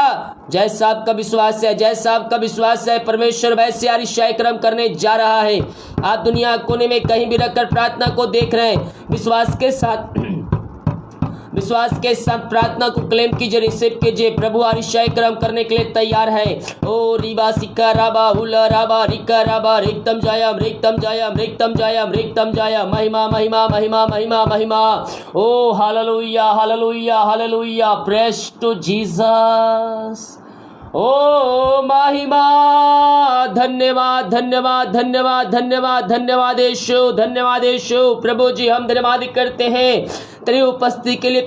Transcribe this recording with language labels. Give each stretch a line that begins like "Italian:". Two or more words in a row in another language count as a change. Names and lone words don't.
Hindi: जैसा आपका विश्वास है, जैसा आपका विश्वास है, परमेश्वर वैसे आरिशाई कर्म करने जा रहा है। आप दुनिया कोने में कहीं भी रखकर प्रार्थना को देख रहे हैं, विश्वास के साथ प्रार्थना को क्लेम कीजिए, रिसीव कीजिए। प्रभु आरिशाई कर्म करने के लिए तैयार है। ओ रिबा सिक्का राबा हुला राबा रिका राबा रिक्तम जायम रिक्तम जायम रिक्तम जायम रिक्तम जायम। महिमा महिमा महिमा महिमा महिमा। ओ हालेलुया हालेलुया हालेलुया,
English: praise to Jesus.
Hindi: ओ महिमा, धन्यवाद धन्यवाद धन्यवाद धन्यवाद धन्यवाद यीशु, धन्यवाद यीशु। प्रभु जी हम धन्यवाद करते हैं तेरी उपस्थिति के लिए।